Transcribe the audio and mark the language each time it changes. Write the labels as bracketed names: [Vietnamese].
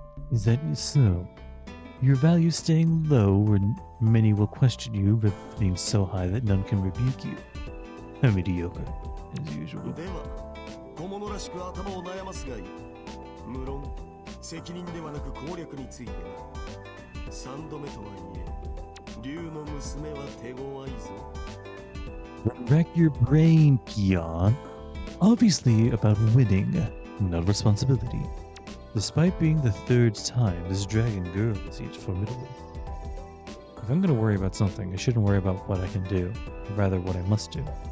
[English] Is that so? Your value staying low, where many will question you, but being so high that none can rebuke you. Mediocre, as usual. [Japanese] では、小物らしく頭を悩ますがいい。無論、責任ではなく攻略についてな。 3度目とはいえ、竜の娘は手強いぞ。 [English] Wreck your brain, peon. Obviously about winning, not responsibility. Despite being the third time, this dragon girl is yet formidable. If I'm gonna worry about something, I shouldn't worry about what I can do, rather what I must do.